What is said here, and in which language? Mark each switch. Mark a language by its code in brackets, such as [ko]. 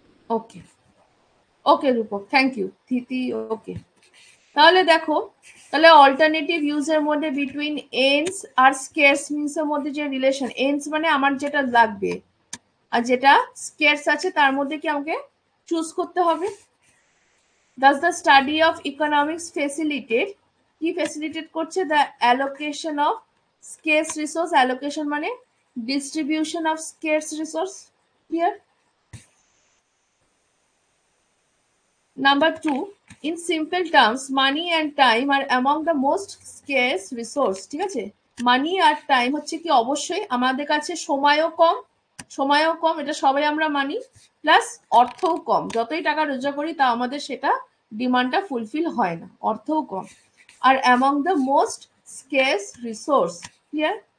[bn] Okay, okay Rupak, [en] thank you [bn] থিতি। ওকে, তাহলে দেখো, তাহলে অল্টারনেটিভ ইউজের মধ্যে বিটুইন এন্ডস আর স্কেয়ার্স মিনস এর মধ্যে যে রিলেশন, এন্ডস মানে আমার যেটা লাগবে, আর যেটা স্কেয়ার্স আছে তার মধ্যে কি আমাকে চুজ করতে হবে। [en] Does the study of economics facilitate, [bn] কি ফ্যাসিলিটেট করছে, [en] the allocation of scarce resource, allocation [bn] মানে [en] Distribution of scarce resource. Clear? Number 2, in simple terms, money and time are among the most scarce resource. [bn] ঠিক আছে? মানি আর time হচ্ছে কি অবশ্যই আমাদের কাছে সময়ও কম, এটা সবাই আমরা মানি, প্লাস অর্থও কম, যতই টাকা রোজগার করি তা আমাদের সেটা ডিমান্ডটা ফুলফিল হয় না, অর্থও কম। আর [en] Among the most scarce resource. Clear?